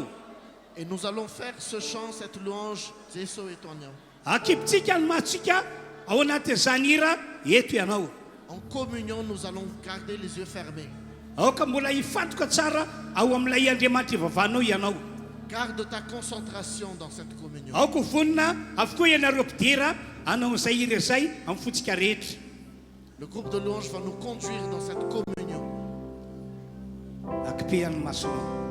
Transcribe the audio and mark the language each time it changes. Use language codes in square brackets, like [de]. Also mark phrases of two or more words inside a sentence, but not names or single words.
[fr] Et nous allons faire ce chant, cette louange, Jésus est ton nom. [mg] Akipitsika ny matsika ao anatin'izany hira eto ianao. [fr] En communion, nous allons garder les yeux fermés. [mg] Aoka mbola hifantoka tsara ao amin'ilay Andriamanitra ivavahanao ianao. [fr] Garde ta concentration dans cette communion. [mg] Aoka vonina avokoa ianareo mpidira hanao izay hira izay amin'ny fotsika rehetra. [fr] Le groupe de louange va nous conduire dans cette communion. [mg] Akipehany masonao.